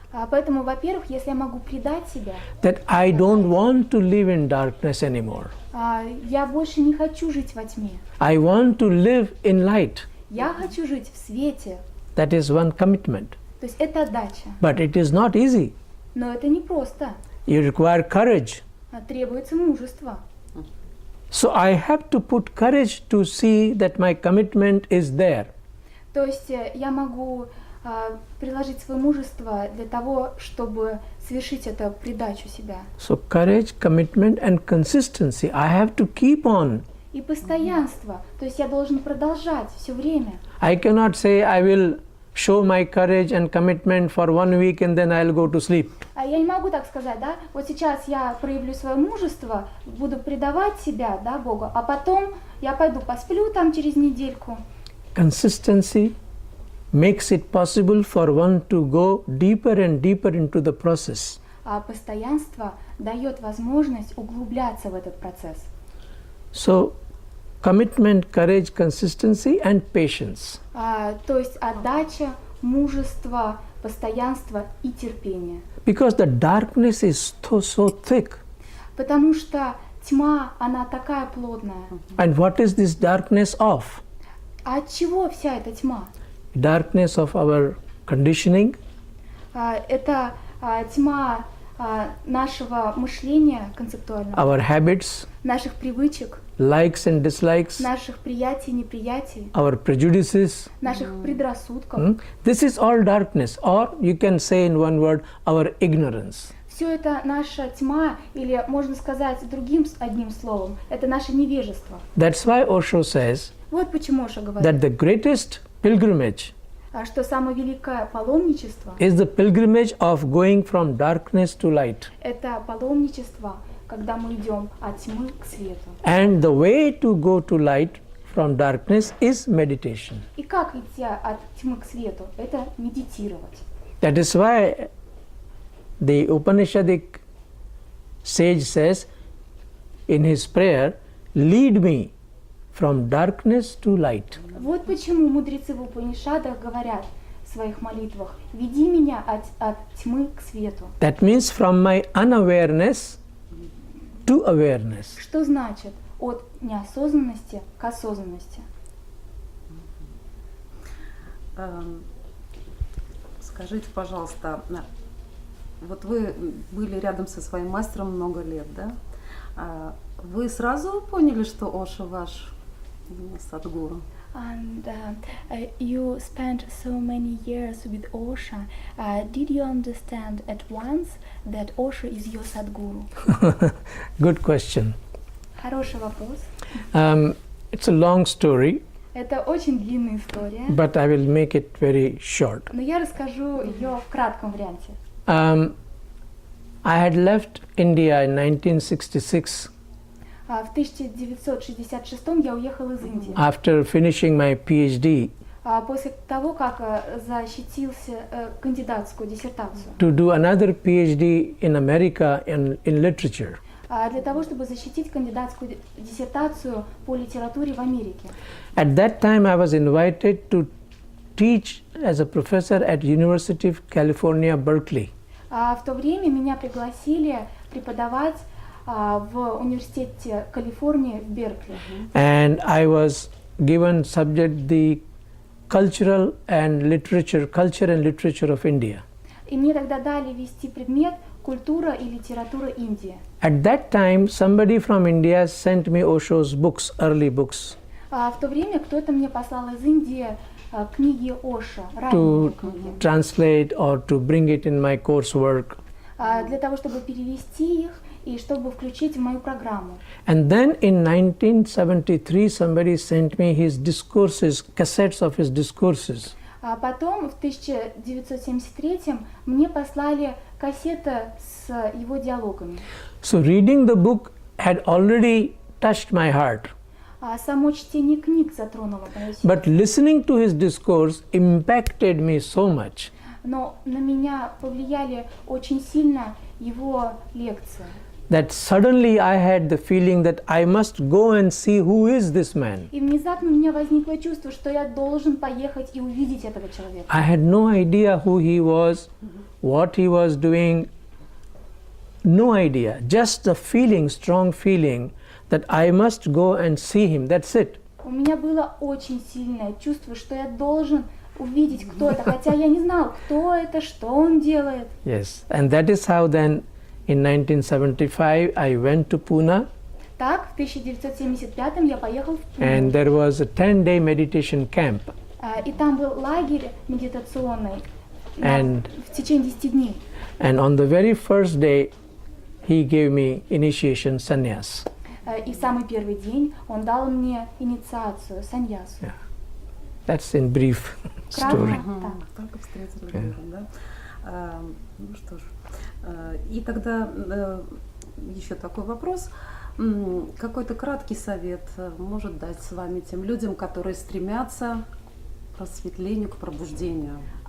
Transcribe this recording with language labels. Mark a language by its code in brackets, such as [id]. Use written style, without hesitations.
[ru] Поэтому, во-первых, если я могу предать себя, [en] that I don't want to live in darkness anymore, [ru] я больше не хочу жить во тьме. [en] I want to live in light. [ru] Я хочу жить в свете. [en] That is one commitment. [ru] То есть это отдача. [en] But it is not easy. [ru] Но это не просто. [en] You require courage. [ru] Требуется мужество. [en] So I have to put courage to see that my commitment is there. [ru] То есть я могу приложить свое мужество для того, чтобы совершить эту предачу себя. [en] So courage, commitment and consistency. I have to keep on. [ru] И постоянство. То есть я должен продолжать все время. [en] I cannot say I will show my courage and commitment for 1 week and then I'll go to sleep. [ru] Я не могу так сказать, да? Вот сейчас я проявлю свое мужество, буду предавать себя, да, Богу, а потом я пойду посплю там через недельку. [en] Consistency makes it possible for one to go deeper and deeper into the process. [ru] А постоянство дает возможность углубляться в этот процесс. [en] So commitment, courage, consistency and patience. [ru] То есть отдача, мужество, постоянство и терпение. [en] Because the darkness is so thick. [ru] Потому что тьма, она такая плотная. [en] And what is this darkness of? [ru] А от чего вся эта тьма? [en] Darkness of our conditioning, [ru] Это тьма нашего мышления концептуального, [en] our habits, [ru] наших привычек, [en] likes and dislikes, [ru] наших приятий, неприятий, [en] our prejudices. [ru] наших предрассудков. [en] This is all darkness, or you can say in one word, our ignorance. [ru] Все это наша тьма, или можно сказать одним словом, это наше невежество. [en] That's why Osho says, [ru] Вот почему Оша говорит, [en] that the greatest pilgrimage [ru] что самое великое паломничество [en] is the pilgrimage of going from darkness to light. [ru] – это паломничество, когда мы идем от тьмы к свету. [en] And the way to go to light from darkness is meditation. [ru] И как идти от тьмы к свету? Это медитировать. That is why the Upanishadic sage says in his prayer, lead me from darkness to light. Вот почему мудрецы в Упанишадах говорят в своих молитвах: «Веди меня от тьмы к свету». That means from my unawareness to awareness. Что значит от неосознанности к осознанности? Скажите, пожалуйста, вот вы были рядом со своим мастером много лет, да? Вы сразу поняли, что Оша ваш садгуру? [en] And you spent so many years with Osha. Did you understand at once that Osha is your Sadguru? Good question. [ru] Хороший вопрос. [en] It's a long story, [ru] Это очень длинная история, [en] but I will make it very short. [ru] но я расскажу ее в кратком варианте. [en] I had left India in 1966 [ru] В 1966 я уехал из Индии. [en] after finishing my PhD [ru] После того, как защитился кандидатскую диссертацию. [en] to do another PhD in America in literature. [ru] Для того, чтобы защитить кандидатскую диссертацию по литературе в Америке. [en] At that time, I was invited to teach as a professor at University of California, Berkeley. [ru] В то время меня пригласили преподавать в университете Калифорнии в Беркли. [en] And I was given subject the culture and literature of India. [ru] И мне тогда дали вести предмет «Культура и литература Индии». [en] At that time, somebody from India sent me Osho's books, early books, [ru] В то время кто-то мне послал из Индии книги Оша, ранние [en] to [ru] книги, [en] translate or to bring it in my coursework. [ru] для того, чтобы перевести их и чтобы включить в мою программу. [en] And then in 1973, somebody sent me his discourses, cassettes of his discourses. [ru] А потом, в 1973 мне послали кассеты с его диалогами. [en] So reading the book had already touched my heart. [ru] Само чтение книг затронуло мое сердце. [en] But listening to his discourse impacted me so much [ru] Но на меня повлияли очень сильно его лекции. [en] that suddenly I had the feeling that I must go and see who is this man. [ru] И внезапно у меня возникло чувство, что я должен поехать и увидеть этого человека. [en] I had no idea who he was, what he was doing, no idea. Just the feeling, strong feeling that I must go and see him. That's it. [ru] У меня было очень сильное чувство, что я должен увидеть, кто это, хотя я не знал, кто это, что он делает. [en] Yes. And that is how then in 1975 I went to Pune. [ru] Так, в 1975 я поехал в [en] And [ru] Пуну. [en] there was a 10-day meditation camp. [ru] И там был лагерь медитационный [en] And- [ru] в течение 10 дней. [en] And on the very first day, he gave me initiation sannyas. [ru] И в самый первый день он дал мне инициацию, саньясу. [en] Yeah. That's in brief [ru] Кратко, [en] story. [ru] так. Так и встретили Гуру, да? Ну что ж. И тогда еще такой вопрос. Какой-то краткий совет может дать с вами тем людям, которые стремятся к просветлению, к пробуждению?